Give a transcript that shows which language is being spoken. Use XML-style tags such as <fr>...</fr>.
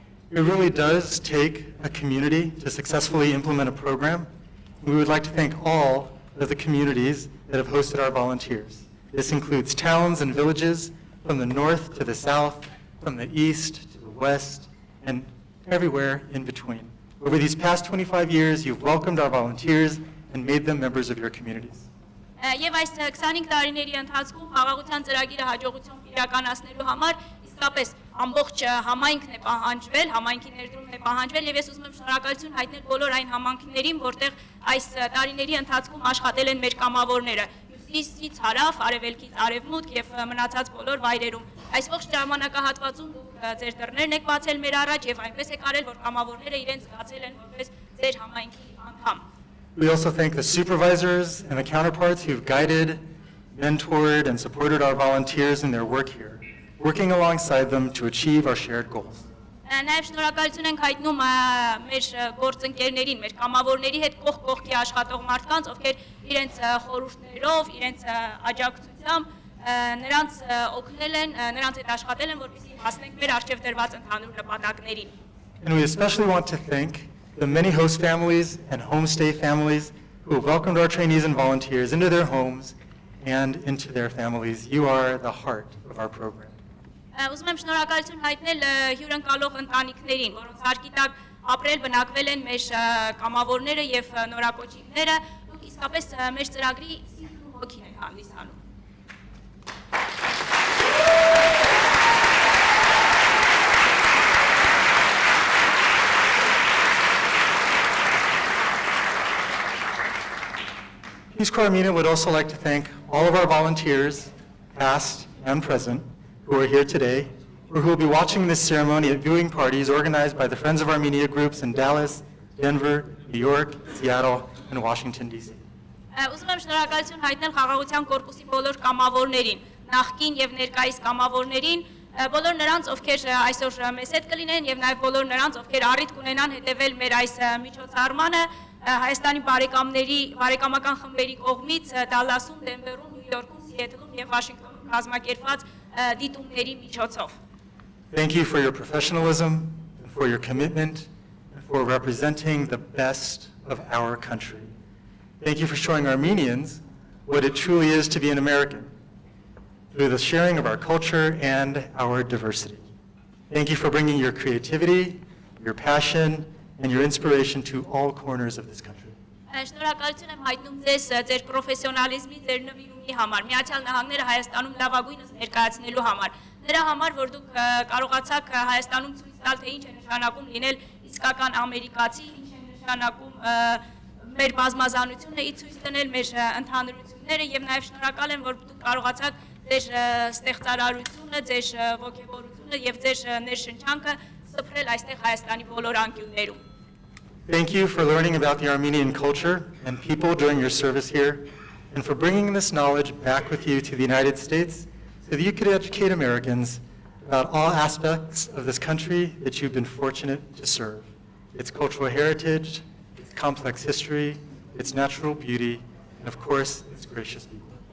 <en>It really does take a community to successfully implement a program. We would like to thank all of the communities that have hosted our volunteers. This includes towns and villages from the north to the south, from the east to the west, and everywhere in between. Over these past 25 years, you've welcomed our volunteers and made them members of your communities.</en> <hy>Եվ այս 25 տարիների ընթացքում խաղաղության ծրագիրը հաջողությամբ իրականացնելու համար իսկապես ամբողջ համայնքն է պահանջվել, համայնքի ներդրումն է պահանջվել եւ ես ուզում եմ շնորհակալություն հայտնել բոլոր այն համայնքներին, որտեղ այս տարիների ընթացքում աշխատել են մեր կամավորները, հյուսիսից հարավ, արևելքից արևմուտք եւ մնացած բոլոր վայրերում։ Այս ողջ ժամանակահատվածում դուք ձեր դռներն եք բացել մեր առաջ եւ այնպես եք արել, որ կամավորները իրենց զգացել են որպես ձեր համայնքի անդամ։</hy> <en>We also thank the supervisors and the counterparts who've guided, mentored, and supported our volunteers in their work here, working alongside them to achieve our shared goals.</en> <hy>Նաև շնորհակալություն ենք հայտնում մեր գործընկերներին, մեր կամավորների հետ կողք կողքի աշխատող մարդկանց, ովքեր իրենց խորհուրդներով, իրենց աջակցությամբ նրանց օգնել են, նրանց հետ աշխատել են, որպեսզի հասնենք մեր առջև դրված ընդհանուր նպատակներին։</hy> <en>And we especially want to thank the many host families and homestay families who have welcomed our trainees and volunteers into their homes and into their families. You are the heart of our program.</en> <hy>Ուզում եմ շնորհակալություն հայտնել հյուրընկալող ընտանիքներին, որոնց հարկի տակ ապրել բնակվել են մեր կամավորները եւ նորակոչիկները, դուք իսկապես մեր ծրագրի սիրտն ու հոգին եք հանդիսանում։</hy> <en>Peace Corps Armenia would also like to thank all of our volunteers, past and present, who are here today, or who will be watching this ceremony at viewing parties organized by the Friends of Armenia groups in Dallas, Denver, New York, Seattle, and Washington, D.C.</en> <hy>Ուզում եմ շնորհակալություն հայտնել խաղաղության կորպուսի բոլոր կամավորներին, նախկին եւ ներկայիս կամավորներին, բոլոր նրանց, ովքեր այսօր մեզ հետ կլինեն եւ նաեւ բոլոր նրանց, ովքեր առիթ կունենան հետեւել մեր այս միջոցառմանը Հայաստանի բարեկամական խմբերի կողմից Դալասում, Դենվերում, Նյու Յորքում, Սիեթլում եւ Վաշինգտոնում կազմակերպված դիտումների միջոցով։</hy> <en>Thank you for your professionalism, and for your commitment, and for representing the best of our country. Thank you for showing Armenians what it truly is to be an American, through the sharing of our culture and our diversity. Thank you for bringing your creativity, your passion, and your inspiration to all corners of this country.</en> <hy>Շնորհակալություն եմ հայտնում ձեզ ձեր պրոֆեսիոնալիզմի, ձեր նվիրումի համար, Միացյալ Նահանգները Հայաստանում լավագույնս ներկայացնելու համար, նրա համար, որ դուք կարողացաք Հայաստանում ցույց տալ, թե ինչ է նշանակում լինել իսկական ամերիկացի, ինչ է նշանակում մեր բազմազանությունը, ցույց տնել մեր ընդհանրությունները եւ նաեւ շնորհակալ եմ, որ դուք կարողացաք ձեր ստեղծարարությունը, ձեր ոգևորությունը եւ ձեր ներշնչանքը սփռել այստեղ Հայաստանի բոլոր անկյուններում։</hy> <en>Thank you for learning about the Armenian culture and people during your service here, and for bringing this knowledge back with you to the United States so so that you could educate Americans about all aspects of this country that you've been fortunate to serve. Its cultural heritage, its complex history, its natural beauty, and of course, its gracious people.</en>